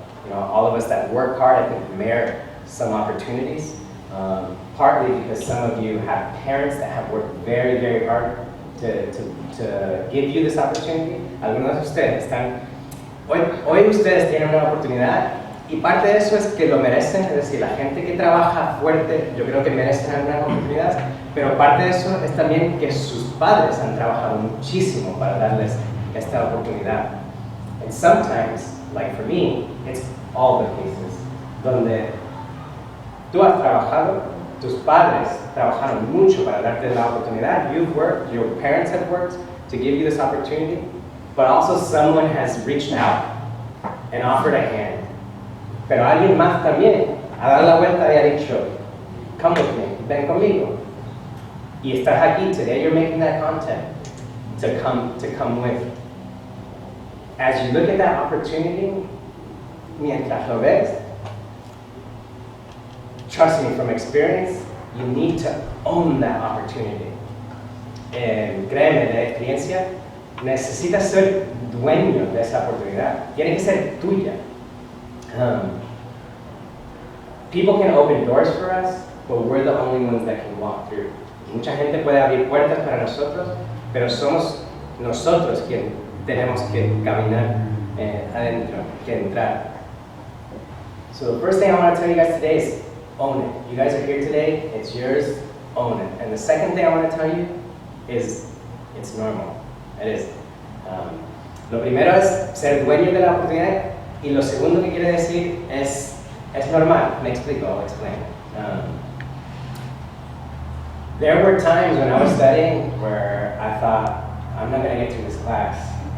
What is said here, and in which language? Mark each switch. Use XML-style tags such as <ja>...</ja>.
<en>All of us that work hard, I think, merit some opportunities. Partly because some of you have parents that have worked very, very hard to give you this opportunity.</en> <es>Algunos de ustedes están, hoy ustedes tienen una oportunidad Y parte de eso es que lo merecen, es decir, la gente que trabaja fuerte, yo creo que merecen algunas oportunidades, pero parte de eso es también que sus padres han trabajado muchísimo para darles esta oportunidad.</es> <en>And sometimes, like for me, it's all the cases,</en> <es>donde tú has trabajado, tus padres trabajaron mucho para darte la oportunidad,</es> <en>you've worked, your parents have worked to give you this opportunity, but also someone has reached out and offered a hand.</en> <es>Pero alguien más también ha dado la vuelta y ha dicho,</es> <en>come with me,</en> <es>ven conmigo. Y estás aquí,</es> <en>today you're making that content to come with. As you look at that opportunity,</en> <es>mientras lo ves,</es> <en>trust me, from experience, you need to own that opportunity.</en> <es>Créeme, de experiencia, necesitas ser dueño de esa oportunidad. Tiene que ser tuya.</es> <en>People can open doors for us, but we're the only ones that can walk through.</en> <es>Mucha gente puede abrir puertas para nosotros, pero somos nosotros quienes tenemos que caminar adentro, que entrar.</es> <en>So the first thing I want to tell you guys today is own it. You guys are here today, it's yours, own it. And the second thing I want to tell you is it's normal. It is.</en> <es>Lo primero es ser dueño de la oportunidad y lo segundo que quiere decir es normal. Me explico,</es> <en>I'll explain. There were times when I was studying where I thought, I'm not going to get through this class.</en>